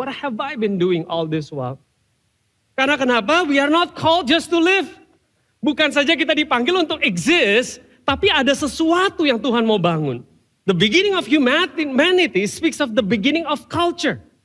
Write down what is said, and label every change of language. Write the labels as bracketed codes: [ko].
[en] What have I been doing all this while? [id] Karena kenapa? [en] We are not called just to live. [id] Bukan saja kita dipanggil untuk exist, tapi ada sesuatu yang Tuhan mau bangun. [en] The beginning of humanity speaks of the beginning of culture.